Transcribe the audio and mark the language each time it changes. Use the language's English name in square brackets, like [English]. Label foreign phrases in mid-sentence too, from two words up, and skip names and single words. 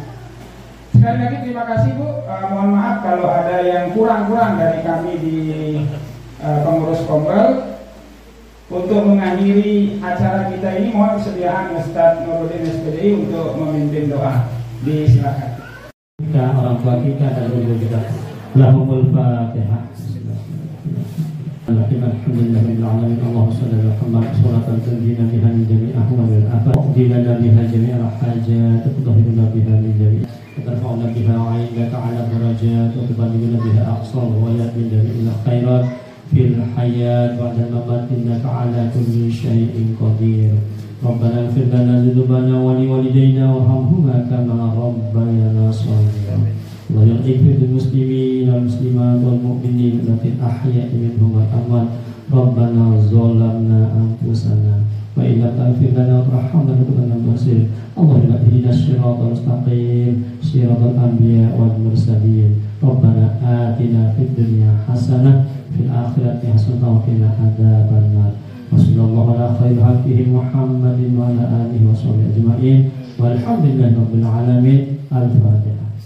[Indonesian] Sekali lagi terima kasih Bu. Mohon maaf kalau ada yang kurang-kurang dari kami di pengurus Kombel. Untuk mengakhiri acara kita ini mohon kesediaan Ustaz Nuruddin SPDI untuk memimpin doa. Disilakan. Kita orang tua kita dan guru kita. [Arabic] لهم الفاتحة. الحمد لله رب العالمين. اللهم صل على محمد صلاة تنجينا بها من جميع أهوال الآفات. تقضي لنا بها جميع الحاجات وتطهرنا بها من جميع ترفعنا بها عندك أعلى الدرجات وتبلغنا بها أقصى الغايات من جميع الخيرات في الحياة بعد الممات إنك على كل شيء قدير. ربنا اغفر لنا ذنوبنا ولوالدينا وارحمهما كما ربيانا صغيرا. ويغفر للمسلمين والمسلمات والمؤمنين اللاتي أحياء منهم والأموات. ربنا ظلمنا أنفسنا وإن لم تغفر لنا وترحمنا لنكونن من الخاسرين. اللهم اهدنا الصراط المستقيم صراط الأنبياء والمرسلين. ربنا آتنا في الدنيا حسنة في الآخرة حسنة وقنا عذاب النار. وصلى الله على خير خلقه محمد وعلى آله وصحبه أجمعين. والحمد لله رب العالمين. Al-Fatihah.